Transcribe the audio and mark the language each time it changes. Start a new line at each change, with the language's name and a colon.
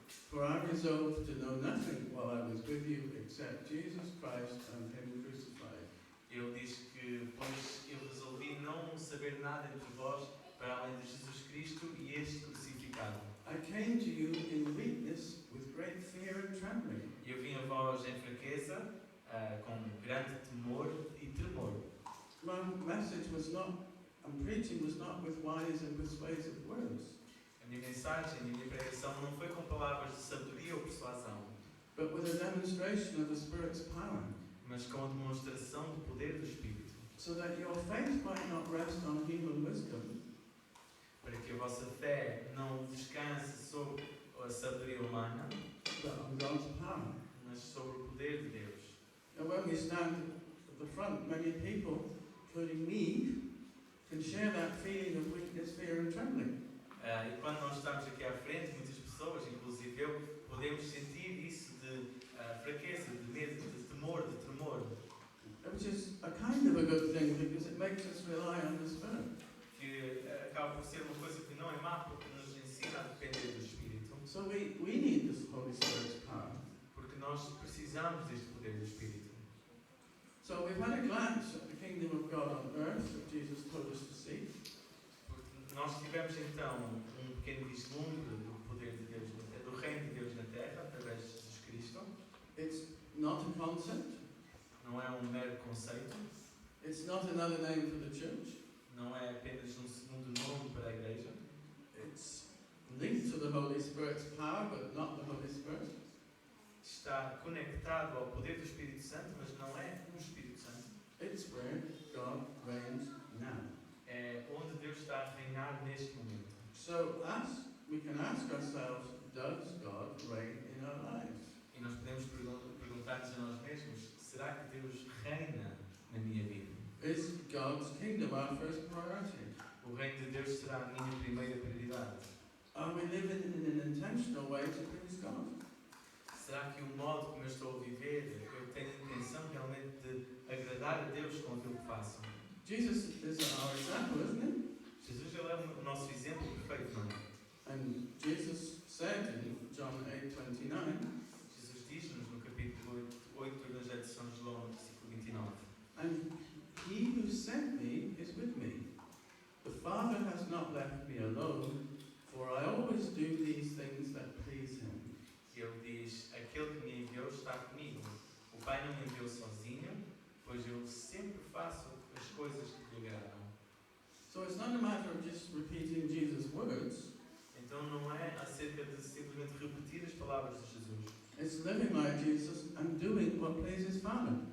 English: For I resolved to know nothing while I was with you except Jesus Christ and Him crucified.
Portuguese: Ele diz que, pois eu resolvi não saber nada entre vós para além de Jesus Cristo e este crucificado.
English: I came to you in weakness with great fear and trembling.
Portuguese: Eu vim a vós em fraqueza, com grande temor e tremor.
English: My message was not, and preaching was not with wise and persuasive words,
Portuguese: A minha mensagem, a minha pregação não foi com palavras de sabedoria ou persuasão,
English: but with a demonstration of the Spirit's power,
Portuguese: mas com a demonstração do poder do Espírito,
English: so that your faith might not rest on human wisdom,
Portuguese: para que a vossa fé não descanse sobre a sabedoria humana,
English: but on God's power.
Portuguese: mas sobre o poder de Deus.
English: And when we stand at the front, many people, including me, can share that feeling of weakness, fear and trembling.
Portuguese: E quando nós estamos aqui à frente, muitas pessoas, inclusive eu, podemos sentir isso de fraqueza, de medo, de temor, de tremor.
English: Which is a kind of a good thing because it makes us rely on the Spirit.
Portuguese: Que acaba por ser uma coisa que não é má, porque nos ensina a depender do Espírito.
English: So we need this Holy Spirit's power.
Portuguese: Porque nós precisamos deste poder do Espírito.
English: So we've had a glance at the kingdom of God on earth that Jesus told us to seek.
Portuguese: Porque nós tivemos então um pequeno vislumbre do poder de Deus, do reino de Deus na Terra, através de Jesus Cristo.
English: It's not a concept.
Portuguese: Não é um mero conceito,
English: It's not another name for the church.
Portuguese: não é apenas um segundo nome para a Igreja.
English: It's linked to the Holy Spirit's power, but not the Holy Spirit.
Portuguese: Está conectado ao poder do Espírito Santo, mas não é um Espírito Santo.
English: It's where God reigns now.
Portuguese: É onde Deus está a reinar neste momento.
English: So we can ask ourselves, does God reign in our lives?
Portuguese: E nós podemos perguntar-nos a nós mesmos, será que Deus reina na minha vida?
English: Is God's kingdom our first priority?
Portuguese: O reino de Deus será a minha primeira prioridade?
English: Are we living in an intentional way to please God?
Portuguese: Será que o modo como eu estou a viver, eu tenho a intenção realmente de agradar a Deus com aquilo que faço?
English: Jesus is our example, isn't he?
Portuguese: Jesus ele é o nosso exemplo perfeito, não é?
English: And Jesus said in John 8:29,
Portuguese: Jesus diz-nos no capítulo 8 do Evangelho de São João, no versículo 29.
English: and he who sent me is with me. The Father has not left me alone, for I always do these things that please him.
Portuguese: E ele diz, aquele que me enviou está comigo. O Pai não me enviou sozinho, pois eu sempre faço as coisas que lhe agradam.
English: So it's not a matter of just repeating Jesus' words.
Portuguese: Então não é acerca de simplesmente repetir as palavras de Jesus.
English: It's living like Jesus and doing what pleases Father.